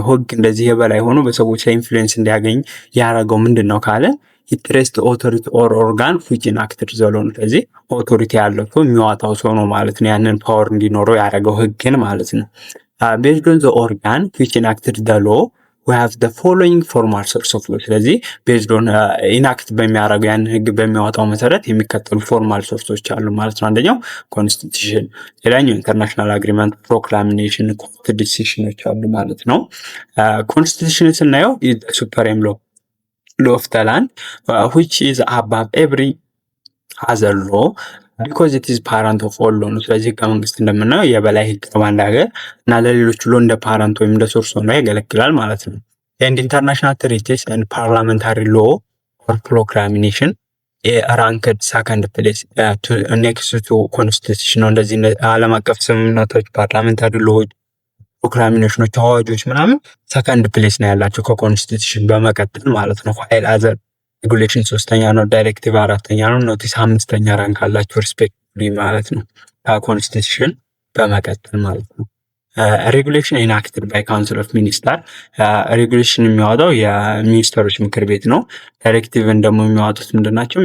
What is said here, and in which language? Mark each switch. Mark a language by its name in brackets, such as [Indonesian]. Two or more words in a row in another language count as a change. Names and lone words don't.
[Amharic] ህግ እንደዚህ የበላይ ሆኖ በሰዎች ላይ ኢንፍሉዌንስ እንዲያገኝ ያደረገው ምንድነው ካለ [English] interest authority or organ which enacted the law [Amharic] ነው። ስለዚህ ኦቶሪቲ ያለው ሰው የሚዋጣው ሰው ነው ማለት ነው። ያንን ፓወር እንዲኖረው ያደረገው ህግን ማለት ነው። [English] based on the organ which enacted the law we have the following formal source of law። [Amharic] ስለዚህ [English] based on [Amharic] ኢናክት በሚያደርገው ያን ህግ በሚያወጣው መሰረት የሚከተሉ [English] formal sources [Amharic] አሉ ማለት ነው። አንደኛው ኮንስቲቱሽን፣ ሌላኛው [English] international agreement፣ [Amharic] ፕሮክላሚኔሽን፣ [English] court decisions [Amharic] አሉ ማለት ነው። ኮንስቲቱሽን ስናየው [English] supreme law of the land which is above every other law because it is parent of all law [Amharic] ነው። ስለዚህ ከመንግስት እንደምናየው የበላይ ህግ በአንድ ሀገር እና ለሌሎች ሎ እንደ ፓረንት ወይም እንደ ሶርስ ሆኖ ያገለግላል ማለት ነው። [English] and international treaties and parliamentary law or proclamation ranked second place next to constitution [Amharic] ነው። እንደዚህ ዓለም አቀፍ ስምምነቶች፣ ፓርላሜንታሪ ሎዎች፣ ፕሮክላሚኔሽኖች፣ አዋጆች ምናምን [English] second place [Amharic] ነው ያላቸው ከኮንስቲቱሽን በመቀጠል ማለት ነው። ፋይል አዘር ሬጉሌሽን ሶስተኛ ነው፣ ዳይሬክቲቭ አራተኛ ነው፣ ኖቲስ አምስተኛ ራንክ አላቸው ሪስፔክቲቭሊ ማለት ነው ከኮንስቲቱሽን በመቀጠል ማለት ነው። [English] regulation enacted by council of minister፣ [Amharic] ሬጉሌሽን የሚያወጣው የሚኒስተሮች ምክር ቤት ነው። ዳይሬክቲቭን ደግሞ የሚያወጡት ምንድናቸው?